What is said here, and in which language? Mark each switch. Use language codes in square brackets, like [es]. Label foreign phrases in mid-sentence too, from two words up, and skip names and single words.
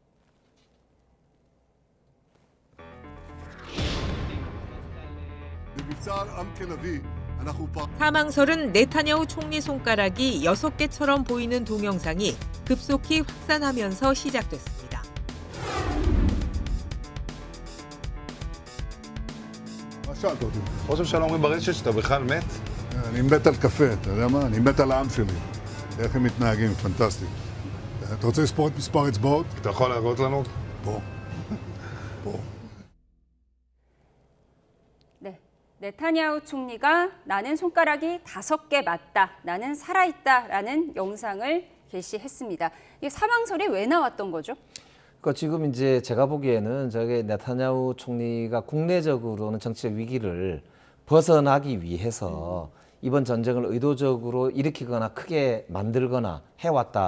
[ko] 사망설은 네타냐후 총리 손가락이 6개처럼 보이는 동영상이 급속히 확산하면서 시작됐습니다. [he] ראש הממשלה אומרים ברשת שאתה בכלל מת? אני מת על קפה, אתה יודע מה? אני מת על העם שלי. איך הם מתנהגים, פנטסטי. אתה רוצה לספור את מספר אצבעות? אתה יכול להראות לנו? פה. פה. [ko] 네타냐후 총리가 나는 손가락이 5개 맞다, 나는 살아있다라는 영상을 게시했습니다. 이게 사망설이 왜 나왔던 거죠? 그러니까 지금 이제 제가 보기에는 저게 네타냐후 총리가 국내적으로는 정치적 위기를 벗어나기 위해서 이번 전쟁을 의도적으로 일으키거나 크게 만들거나 해왔다.